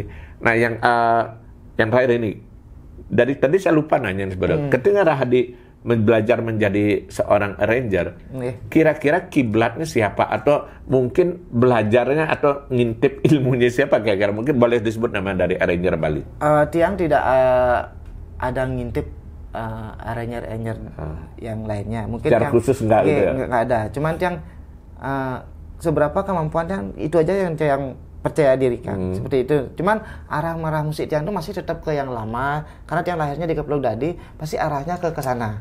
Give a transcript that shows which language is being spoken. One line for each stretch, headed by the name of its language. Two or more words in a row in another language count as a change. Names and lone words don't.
Indonesian: Nah yang terakhir ini, dari tadi saya lupa nanya sebenarnya. Ketika Rahadi belajar menjadi seorang arranger, kira-kira kiblatnya siapa atau mungkin belajarnya atau ngintip ilmunya siapa kira-kira? Mungkin boleh disebut nama dari arranger Bali. Tiang tidak ada ngintip arranger yang lainnya. Mungkin secara khusus enggak gitu ya? Enggak ada. Cuman Tiang seberapa kemampuannya itu aja yang Tiang percaya diri kan, seperti itu. Cuman arah musik Tiang itu masih tetap ke yang lama karena Tiang lahirnya di Kepluk Dadi, pasti arahnya ke sana.